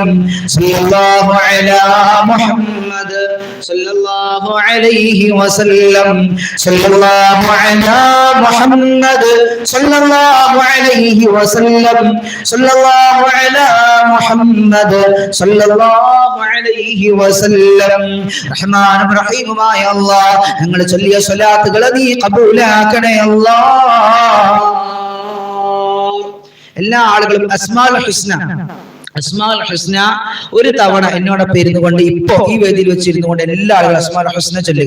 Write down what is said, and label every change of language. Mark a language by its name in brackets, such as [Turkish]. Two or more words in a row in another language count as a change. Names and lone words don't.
[Arabic] صلى الله على محمد صلى الله عليه وسلم صلى الله على محمد صلى الله عليه وسلم صلى الله على محمد صلى الله عليه وسلم [Malayalam] റഹ്മാനും റഹീമുമായ അല്ലാഹ് ഞങ്ങൾ ചൊല്ലിയ സ്വലാത്തുകൾ നീ ഖബൂലാക്കണേ അല്ലാഹ്. എല്ലാ ആളുകളും [Arabic] الأسماء الحسنى [Malayalam] ഒരു തവണ എന്നോടൊപ്പം ഇരുന്നു കൊണ്ട് ഇപ്പോ ഈ വേദിയിൽ വെച്ചിരുന്നു കൊണ്ട് എല്ലാ ആളുകളും [Arabic] الأسماء الحسنى [Malayalam] ചൊല്ലുക.